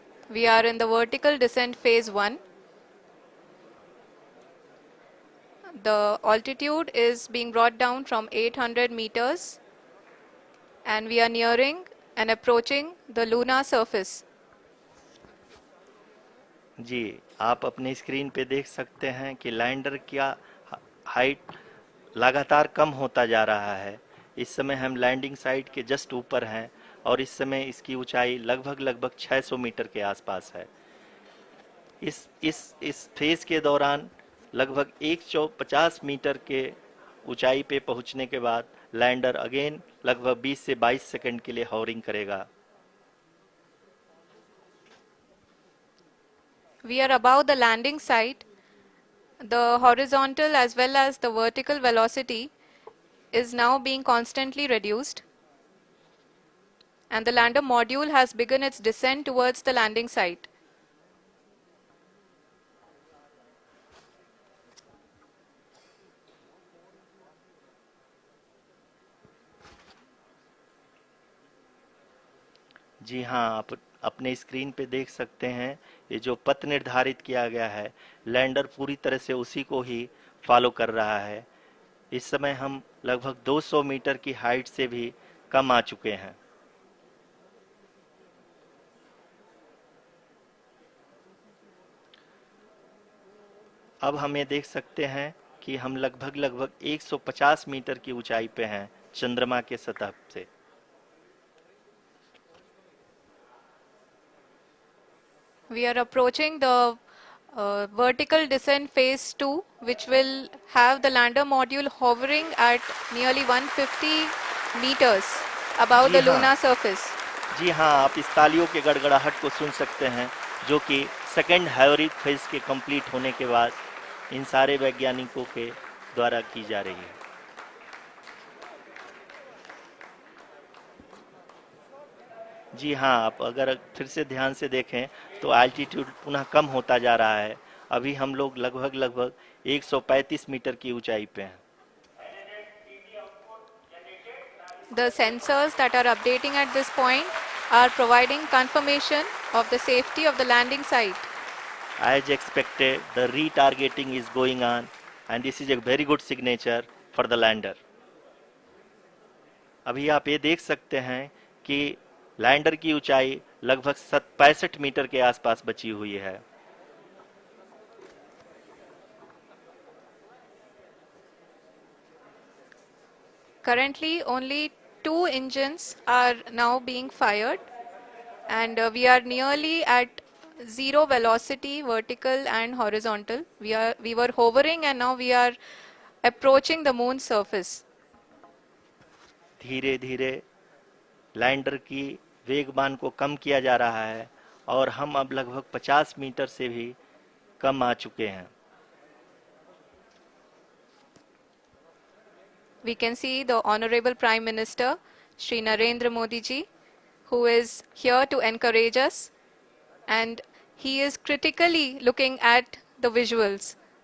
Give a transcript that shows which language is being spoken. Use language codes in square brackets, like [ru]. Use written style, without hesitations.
[en] We are in the vertical descent phase 1. The altitude is being brought down from 800 meters and we are nearing and approaching the lunar surface. [hi] जी, आप अपने screen पे देख सकते हैं कि lander का height लगातार कम होता जा रहा है। इस समय हम लैंडिंग साइट के जस्ट ऊपर हैं और इस समय इसकी ऊंचाई लगभग 600 मीटर के आसपास है। इस फेज के दौरान लगभग 150 मीटर के ऊंचाई पे पहुंचने के बाद लैंडर अगेन लगभग 20 से 22 सेकंड के लिए हॉवरिंग करेगा। [en] We are above the landing site. The horizontal as well as the vertical velocity is now being constantly reduced. And the lander module has begun its descent towards the landing site. [hi] जी हाँ, आप अपने screen पे देख सकते हैं ये जो पथ निर्धारित किया गया है, लैंडर पूरी तरह से उसी को ही फॉलो कर रहा है। इस समय हम लगभग 200 मीटर की हाइट से भी कम आ चुके हैं। अब हम ये देख सकते हैं कि हम लगभग 150 मीटर की ऊंचाई पे हैं चंद्रमा के सतह से। [en] We are approaching the vertical descent phase 2, which will have the lander module hovering at nearly 150 meters above [hi] ji [en] the [hi] हाँ, [en] lunar surface. [hi] जी हाँ, आप इस तालियों के गड़गड़ाहट को सुन सकते हैं, जो कि सेकेंड हाइवरिक फेज के कंप्लीट होने के बाद इन सारे वैज्ञानिकों के द्वारा की जा रही है। जी हाँ, आप अगर फिर से ध्यान से देखें तो एल्टीट्यूड पुनः कम होता जा रहा है। अभी हम लोग लगभग 135 मीटर की ऊंचाई पे हैं। [en] The sensors that are updating at this point are providing confirmation of the safety of the landing site. As expected, the retargeting is going on and this is a very good signature for the lander. [hi] अभी आप ये देख सकते हैं कि lander की ऊंचाई लगभग 65 मीटर के आसपास बची हुई है। [en] Currently, only 2 engines are now being fired, and we are nearly at zero velocity, vertical and horizontal. We were hovering, and now we are approaching the moon's surface. [hi] धीरे धीरे लैंडर की वेगमान को कम किया जा रहा है और हम अब लगभग 50 मीटर से भी कम आ चुके हैं। [en] We can see the Honorable Prime Minister, Shri Narendra Modi ji, who is here to encourage us, and he is critically looking at the visuals.